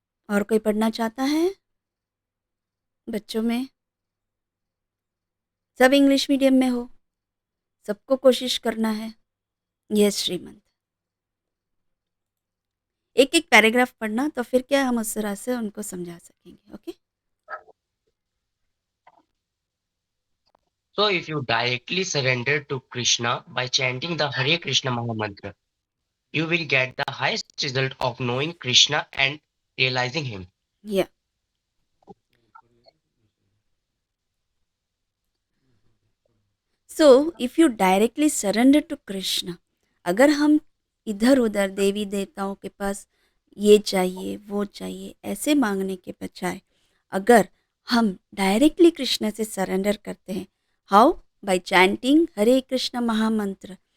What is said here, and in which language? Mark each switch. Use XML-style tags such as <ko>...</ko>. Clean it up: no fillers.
<hi>और कोई पढ़ना चाहता है बच्चों में? सब इंग्लिश मीडियम में हो? सबको कोशिश करना है? यस श्रीमंत। एक एक पैराग्राफ पढ़ना, तो फिर क्या हम उस तरह से उनको समझा सकेंगे। Okay,</hi> <en>So if you directly surrender to Krishna by chanting the Hare Krishna Mahamantra, you will get the highest result of knowing Krishna and realizing him. या so if you directly surrender to Krishna,</en> <hi>अगर हम इधर उधर देवी देवताओं के पास ये चाहिए वो चाहिए ऐसे मांगने के बजाय अगर हम डायरेक्टली कृष्ण से सरेंडर करते हैं,</hi> <en>How, by chanting Hare Krishna Mahamantra.</en>